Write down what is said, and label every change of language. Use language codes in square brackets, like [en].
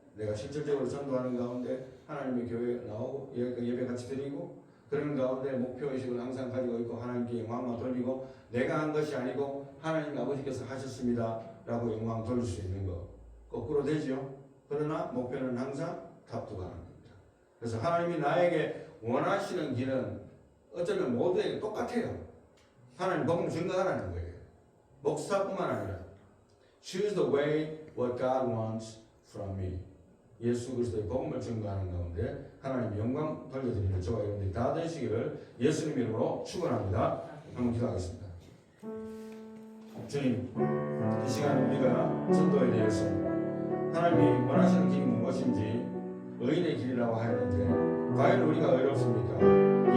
[ko] 내가 실질적으로 전도하는 가운데 하나님의 교회에 나오고 예배 같이 드리고 그런 가운데 목표의식을 항상 가지고 있고 하나님께 영광만 돌리고 내가 한 것이 아니고 하나님 아버지께서 하셨습니다 라고 영광 돌릴 수 있는 거 거꾸로 되죠. 그러나 목표는 항상 탑두가는 겁니다. 그래서 하나님이 나에게 원하시는 길은 어쩌면 모두에게 똑같아요. 하나님 복음 증거하라는 거예요. 목사뿐만 아니라 [en] choose the way what God wants from me. [ko] 예수 그리스도의 복음을 증거하는 가운데 하나님 영광 돌려드리는 저와 여러분들이 다 되시기를 예수님 이름으로 축원합니다. 한번 기도하겠습니다. 주님, 이 시간 우리가 전도에 대해서 하나님이 원하시는 길이 무엇인지 의인의 길이라고 하였는데 과연 우리가 어렵습니까?